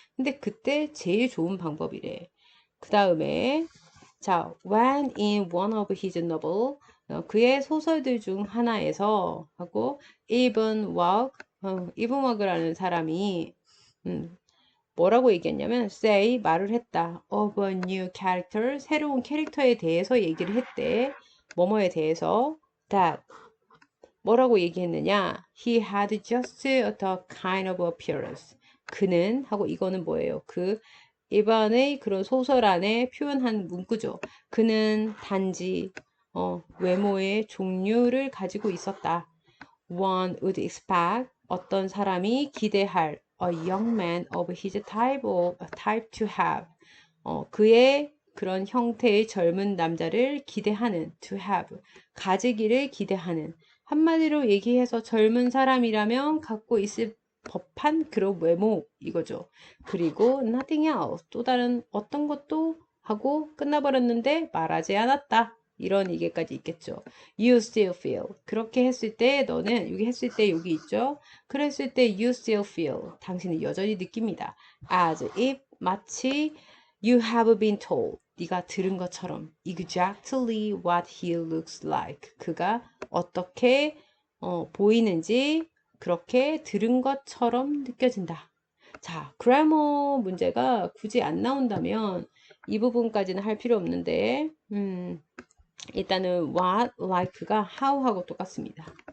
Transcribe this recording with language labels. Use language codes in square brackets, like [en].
[ko] 근데 그때 제일 좋은 방법이래. 그 다음에 자, [en] when in one of his novel [ko] 그의 소설들 중 하나에서 하고 이븐 워크라는 사람이 음, 뭐라고 얘기했냐면 say 말을 했다. [en] of a new character [ko] 새로운 캐릭터에 대해서 얘기를 했대. 뭐뭐에 대해서 that 뭐라고 얘기했느냐? [en] He had just the kind of appearance. [ko] 그는 하고 이거는 뭐예요? 그 이반의 그런 소설 안에 표현한 문구죠. 그는 단지 외모의 종류를 가지고 있었다. [en] One would expect [ko] 어떤 사람이 기대할 [en] a young man of his type to have [ko] 그의 그런 형태의 젊은 남자를 기대하는 [en] to have [ko] 가지기를 기대하는 한마디로 얘기해서 젊은 사람이라면 갖고 있을 법한 그런 외모 이거죠. 그리고 [en] nothing else [ko] 또 다른 어떤 것도 하고 끝나버렸는데 말하지 않았다. 이런 얘기까지 있겠죠. [en] You still feel. [ko] 그렇게 했을 때 너는 여기 했을 때 여기 있죠. 그랬을 때 [en] you still feel. [ko] 당신은 여전히 느낍니다. [en] As if [ko] 마치 [en] you have been told. [ko] 네가 들은 것처럼 [en] exactly what he looks like. [ko] 그가 어떻게 보이는지 그렇게 들은 것처럼 느껴진다. 자, 그래머 문제가 굳이 안 나온다면 이 부분까지는 할 필요 없는데, 일단은 what, like가 how하고 똑같습니다.